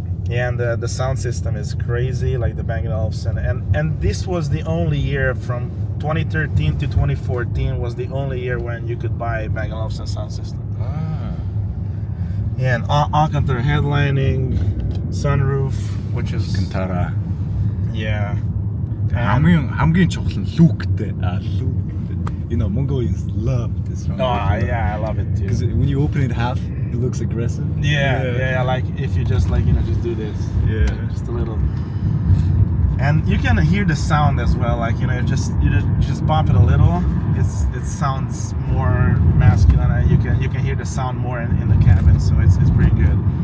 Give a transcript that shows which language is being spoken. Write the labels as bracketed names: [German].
[English] Yeah, and the sound system is crazy, like the Bang & Olufsen. And this was the only year from 2013 to 2014 was the only year when you could buy a Bang & Olufsen sound system. Yeah, and Alcantara headlining, sunroof, which is Alcantara. Yeah. [Mongolian] хамгийн чухал нь Luke-тэй. [English] You know, Mongolians love this one. Oh, yeah, I love it too. Because when you open it half, it looks aggressive. Yeah, like if you just just do this. Yeah. Just a little. And you can hear the sound as well, you just pop it a little, it sounds more masculine, and you can hear the sound more in the cabin, so it's pretty good.